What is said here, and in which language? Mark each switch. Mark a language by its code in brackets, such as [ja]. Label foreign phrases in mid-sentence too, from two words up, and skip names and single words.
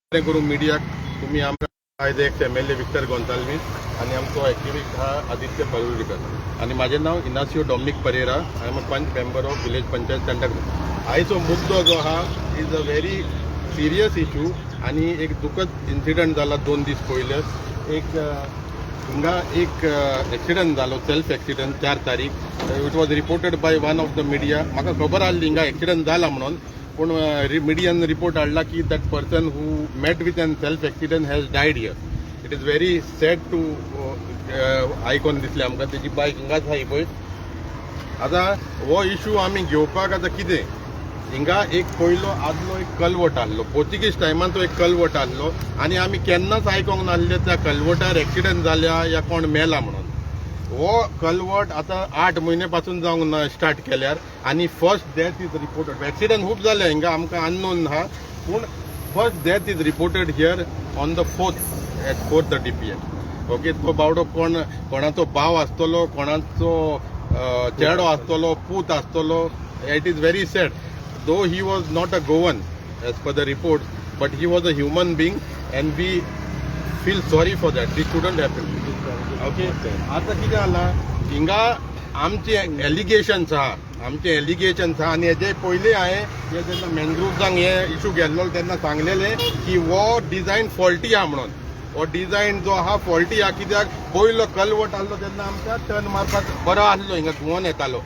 [kok] करून मिडियाक तुम्ही आमकां आयज एक MLA विक्टर गोंसाल्वीस आणि आमचो एक्टिविस्ट हा आदित्य परुळीकर आणि माझे नाव इनासियो डॉमिनिक परेरा. [en] I am a panch member of village panchayat Santacruz. [kok] आयचो मुद्दो जो हा [en] is a very serious issue [kok] आणि एक दुखद इन्सिडंट जाला 2 दीस पयले. हिंगा एक एक्सिडंट जालो, [en] self accident [kok] 4 तारीख. [en] It was reported by one of the media. [kok] म्हाका खबर आसली हिंगा एक्सिडंट जाला म्हणून, पण मिडियान रिपोर्ट हाडला की [en] that person who met with an self accident has died here. It is very sad to [kok] आयकून दिसलें आमकां. तेजी बायक हिंगाच आहा पळय. आतां हो इशू आमी घेवपाक आतां कितें, हिंगा एक पयलो आदलो एक कलवट आहलो, पोर्तुगीज टायमाचो एक कलवट आहलो आणि आमी केन्नाच आयकोंक नासले त्या कलवटार एक्सिडंट जाल्या या कोण मेला म्हणून. हो कलवट आता 8 महिने पासून जावंक स्टार्ट केल्यार आणि [en] first death is reported. [kok] एक्सिडंट खूप जाले हिंगा, आमकां अननोन आहा, पूण [en] first death is reported here on the 4th at 4:30 PM. [kok] ओके, तो बावडो कोणाचो भाव आसतलो, कोणाचो चेडो आसतलो, पूत आसतलो. [en] It is very sad. Though he was not a Goan as per the reports, but he was a human being and we feel sorry for that. This shouldn't happen. Okay. [kok] आता कितें जाला हिंगा आमचे एलिगेशन्स आहा आणि हेजे पयलीं हांवें हे जेन्ना मॅनग्रुव्जांक हे इशू गेल्लो तेन्ना सांगलेलें की हो डिझायन फॉल्टी आहा म्हणून. हो डिझायन जो आहा फॉल्टी आहा. कित्याक पयलो कलवट आहलो तेन्ना आमकां टर्न मारपाक बरो आहलो, हिंगा धुवन येतालो.